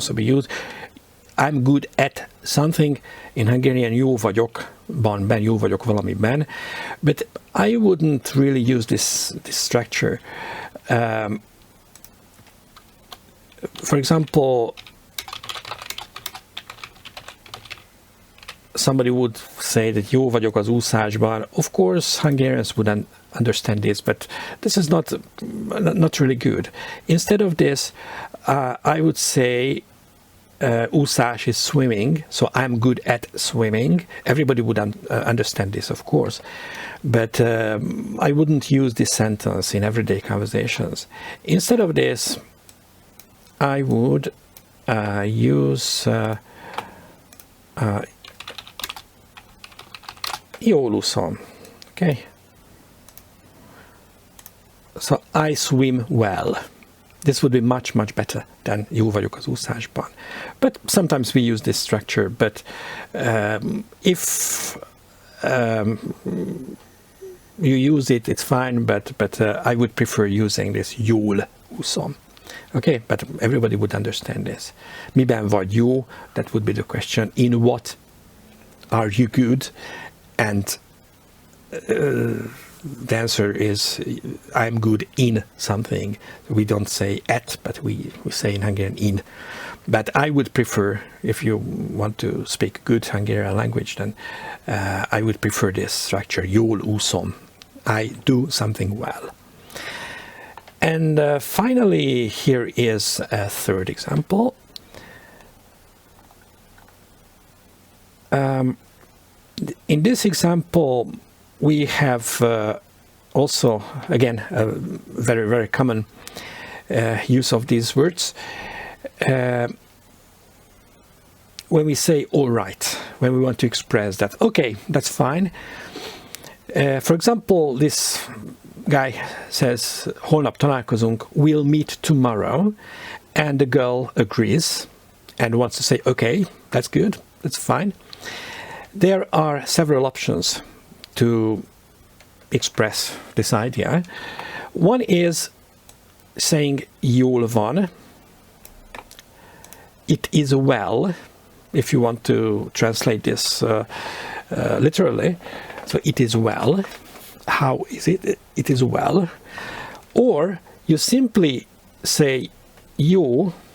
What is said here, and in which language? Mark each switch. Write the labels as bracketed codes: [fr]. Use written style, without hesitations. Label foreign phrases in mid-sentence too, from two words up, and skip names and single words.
[en] I'm good at something in Hungarian [hu] jó vagyokban, ben jó vagyok valamiben, [en] but I wouldn't really use this structure. For example, somebody would say that [hu] jó vagyok az úszásban. [en] Of course, Hungarians wouldn't understand this, but this is not really good. Instead of this, I would say úszás is swimming, so I'm good at swimming. Everybody would understand this, of course, but I wouldn't use this sentence in everyday conversations. Instead of this, I would use [hu] jól úszom. [en] Okay. So I swim well. This would be much better than [hu] jó vagyok az úszásban. [en] But sometimes we use this structure, but if you use it, it's fine, but I would prefer using this [hu] Youll úszom. [en] Okay, but everybody would understand this. [hu] Miben vagy jó? [en] That would be the question. In what are you good? And the answer is I'm good in something. We don't say at, but we say in Hungarian in. But I would prefer, if you want to speak good Hungarian language, then I would prefer this structure, [hu] jól úszom. [en] I do something well. And finally, here is a third example. In this example, we have also, again, a very common use of these words. When we say all right, when we want to express that, okay, that's fine. For example, this guy says, [hu] holnap találkozunk, [en] we'll meet tomorrow, and the girl agrees and wants to say, okay, that's good, that's fine. There are several options to express this idea. One is saying [hu] jól van. [en] It is well, if you want to translate this literally. So it is well. How is it? It is well. Or you simply say jó.